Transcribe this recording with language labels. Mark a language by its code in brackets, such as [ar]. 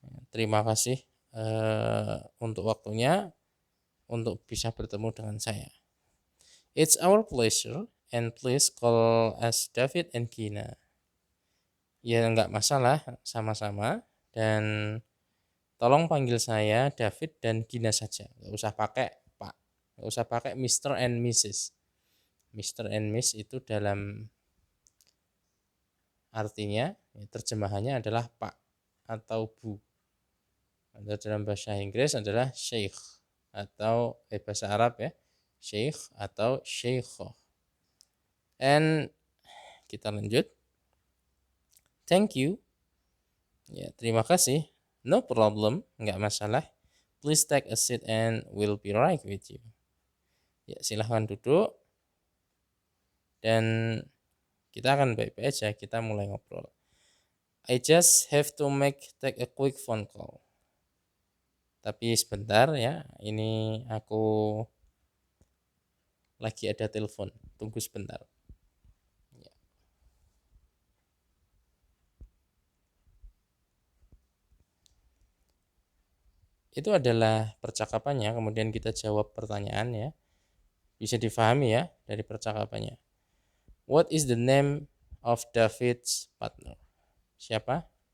[id] Terima kasih untuk waktunya untuk bisa bertemu dengan saya. [en] It's our pleasure and please call us David and Gina. [id] Ya nggak masalah, sama-sama, dan tolong panggil saya David dan Gina saja. Nggak usah pakai Pak, nggak usah pakai Mr. and Mrs. Mr. and Miss itu dalam artinya, terjemahannya adalah Pak atau Bu. Atau dalam bahasa Inggris adalah Sheikh atau bahasa Arab ya, Sheikh atau Sheikhoh. [en] And [id] kita lanjut. [en] Thank you. [id] Ya, terima kasih. [en] No problem, [id] nggak masalah. [en] Please take a seat and we'll be right with you. [id] Ya, silahkan duduk. Dan kita akan baik-baik aja, kita mulai ngobrol. [en] I just have to take a quick phone call. [id] Tapi sebentar ya, ini aku lagi ada telepon. Tunggu sebentar. Itu adalah percakapannya, kemudian kita jawab pertanyaan ya. Bisa difahami ya dari percakapannya. [en] What is the name of David's partner? [id] Siapa